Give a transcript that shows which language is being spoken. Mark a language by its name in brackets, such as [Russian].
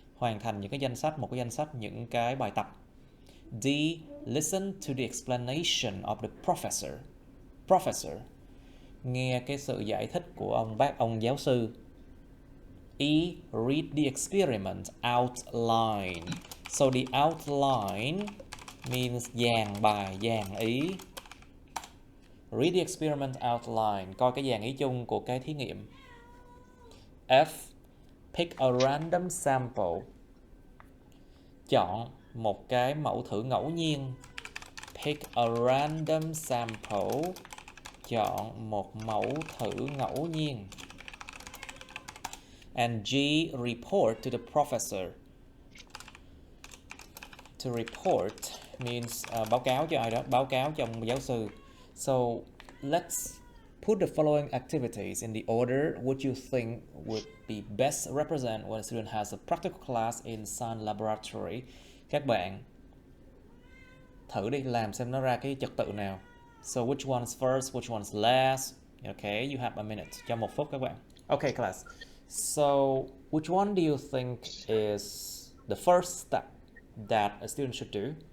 [Vietnamese] Hoàn thành những cái một cái danh sách những cái bài tập. [English] D, listen to the explanation of the professor. [Vietnamese] Nghe cái sự giải thích của ông giáo sư. [English] E, read the experiment outline. So the outline means [Vietnamese] dàn bài, dàn ý. [English] Read the experiment outline, [Vietnamese] coi cái dàn ý chung của cái thí nghiệm. [English] F, pick a random sample. [Vietnamese] Chọn một cái mẫu thử ngẫu nhiên. [English] Pick a random sample. [Vietnamese] Chọn một mẫu thử ngẫu nhiên. [English] And G, report to the professor. To report [Vietnamese] means báo cáo cho ai đó, báo cáo cho ông giáo sư. [English] So let's put the following activities in the order which you think would be best represent when a student has a practical class in science laboratory. [Vietnamese] Các bạn thử đi làm xem nó ra cái trật tự nào. [English] So which one's first, which one's last? Okay, you have a minute. [Vietnamese] Cho 1 phút các bạn. [English] Okay, class. So which one do you think is the first step that a student should do?